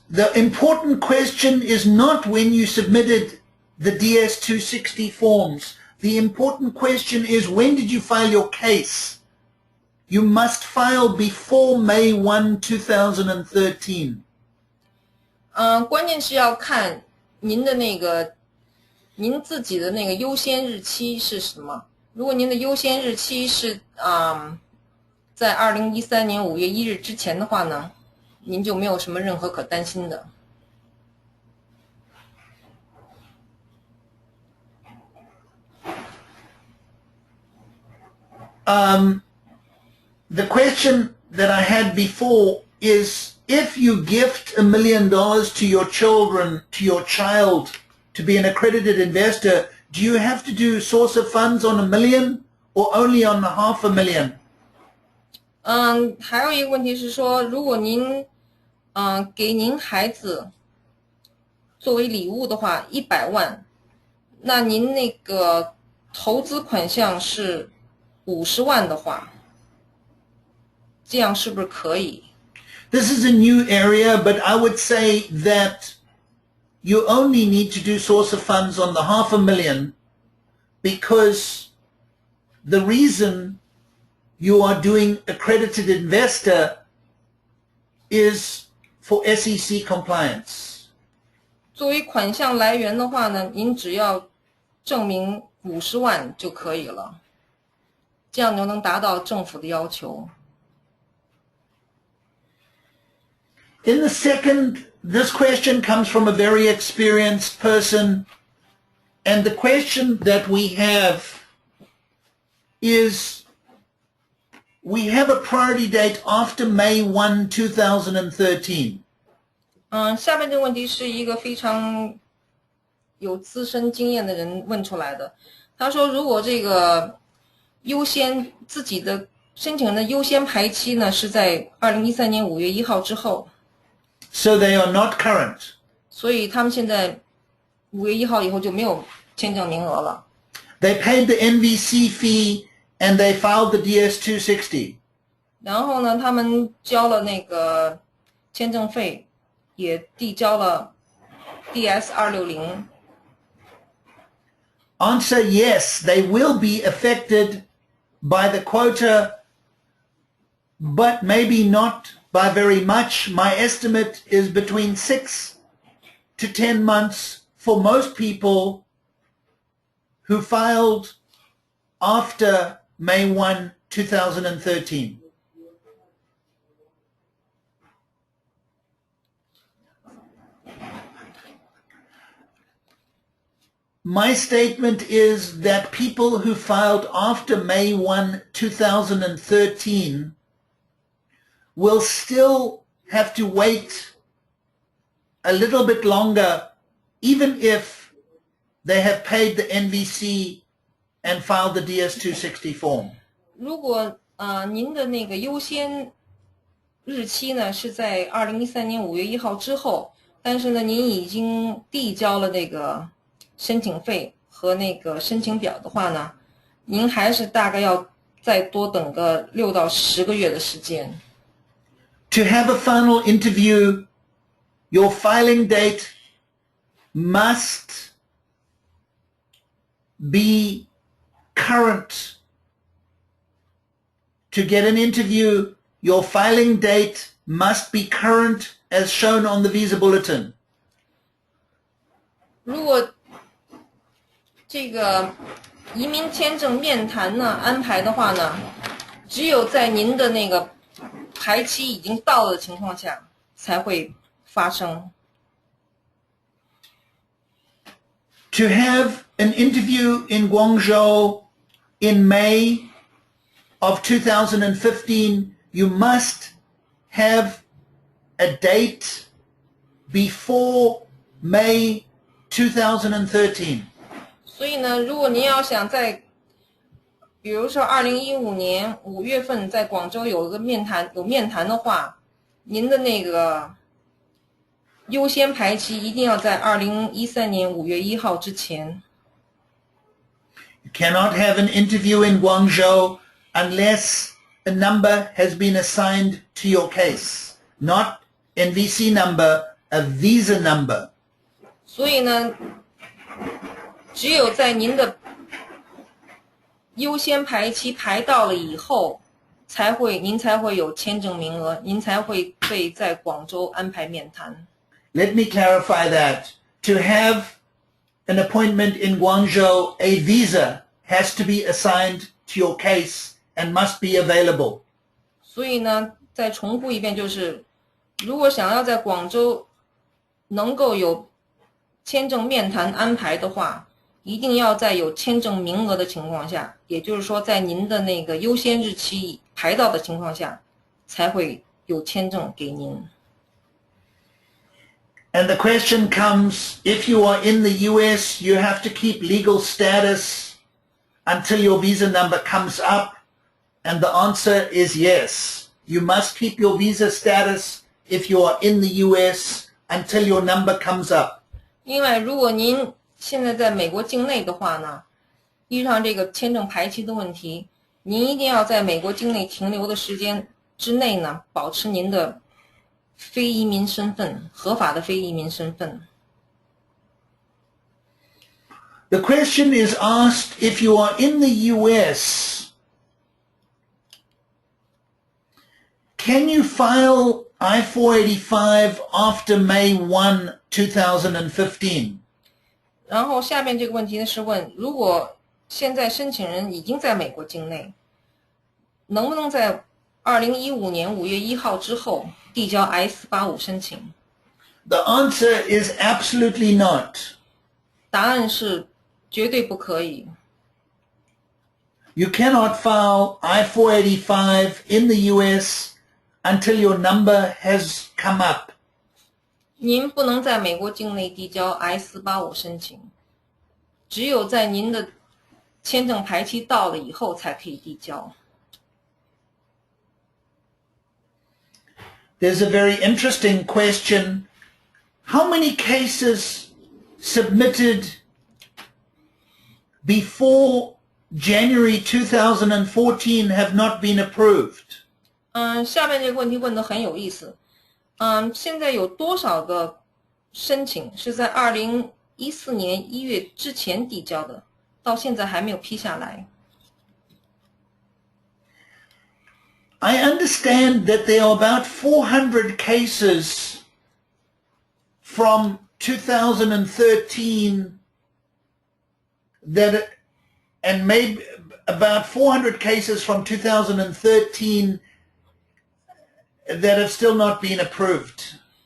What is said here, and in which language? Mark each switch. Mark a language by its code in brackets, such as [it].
[en] the important question is not when you submitted the DS-260 forms. The important question is when did you file your case? You must file before May 1, 2013. [zh] 关键是要看您自己的那个优先日期是什么。如果您的优先日期是在2013年5月1日之前的话呢，您就没有什么任何可担心的。 [en] The question that I had before is, if you gift $1 million to your children, to your child, to be an accredited investor, do you have to do source of funds on $1 million or only on $500,000? [zh] 还有一个问题是说，如果您给您孩子作为礼物的话100万，那您那个投资款项是50万的话，这样是不是可以？ [en] This is a new area, but I would say that you only need to do source of funds on the $500,000 because the reason you are doing accredited investor is for SEC compliance. [zh] 作为款项来源的话呢，您只要证明50万就可以了，这样就能达到政府的要求。 [en] In the second, this question comes from a very experienced person, and the question that we have is, we have a priority date after May 1, 2013. [zh] 下面这个问题是一个非常有资深经验的人问出来的。他说，如果这个自己的申请人的优先排期呢是在2013年5月1号之后。 [en] So they are not current. [zh] 所以他们现在5月1号以后就没有签证名额了。 [en] They paid the NVC fee and they filed the DS-260. [zh] 然后呢，他们交了那个签证费，也递交了 DS-260。 [en] Answer: yes, they will be affected by the quota, but maybe not by very much. My estimate is between 6 to 10 months for most people who filed after May 1, 2013. My statement is that people who filed after May 1, 2013 will still have to wait a little bit longer, even if they have paid the NVC and filed the DS-260 form. [zh] 如果您的那个优先日期呢是在2013年5月1号之后，但是呢您已经递交了那个申请费和那个申请表的话呢，您还是大概要再多等个6到10个月的时间。 [en] To have a final interview, your filing date must be current. To get an interview, your filing date must be current as shown on the visa bulletin. [zh] 如果这个移民签证面谈呢安排的话呢，只有在您的那个排期已经到了的情况下才会发生。 [en] To have an interview in Guangzhou in May of 2015, you must have a date before May 2013. [zh] 所以呢，如果您要想在比如说2015年5月份在广州有面谈的话，您的那个优先排期一定要在2013年5月1号之前。 [en] You cannot have an interview in Guangzhou unless a number has been assigned to your case. Not NVC number, a visa number. [zh] 所以呢，只有在您的优先排期排到了以后，您才会有签证名额，您才会被在广州安排面谈。 [en] Let me clarify that. To have an appointment in Guangzhou, a visa has to be assigned to your case and must be available. [zh] 所以呢，再重复一遍，就是如果想要在广州能够有签证面谈安排的话，一定要在有签证名额的情况下，也就是说在您的那个优先日期排到的情况下，才会有签证给您。 [en] And the question comes, if you are in the US, you have to keep legal status until your visa number comes up. And the answer is yes. You must keep your visa status if you are in the US until your number comes up. [zh] 因为如果您现在在美国境内的话呢，遇上这个签证排期的问题，您一定要在美国境内停留的时间之内呢，保持您的非移民身份，合法的非移民身份。 [en] The question is asked, if you are in the US, can you file I-485 after May 1, 2015? [zh] 然后下面这个问题呢是问，如果现在申请人已经在美国境内，能不能在2015年5月1号之后递交 I-485 申请？ [en] The answer is absolutely not. [zh] 答案是绝对不可以。 [en] You cannot file I-485 in the US until your number has come up. [zh] 您不能在美国境内递交 I-485 申请，只有在您的签证排期到了以后才可以递交。 [en] There's a very interesting question. How many cases submitted before January 2014 have not been approved? [zh] 下面这个问题问得很有意思。现在有多少个申请是在2014年1月之前递交的，到现在还没有批下来？ [en] I understand that there are about 400 cases from 2013 and maybe about 400 cases from 2013 that have still not been approved.